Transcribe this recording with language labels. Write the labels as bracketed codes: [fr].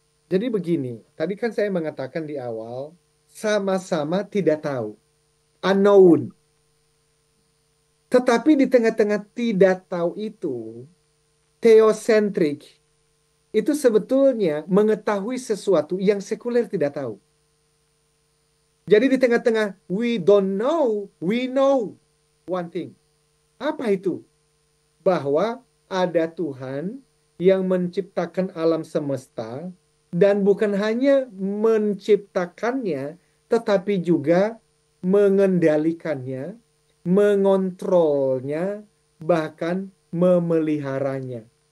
[id] Jadi begini, tadi kan saya mengatakan di awal, sama-sama tidak tahu. Unknown. Tetapi di tengah-tengah tidak tahu itu, theocentric itu sebetulnya mengetahui sesuatu yang sekuler tidak tahu. Jadi di tengah-tengah [en] we don't know, we know one thing. [id] Apa itu? Bahwa ada Tuhan yang menciptakan alam semesta dan bukan hanya menciptakannya, tetapi juga mengendalikannya, mengontrolnya, bahkan memeliharanya.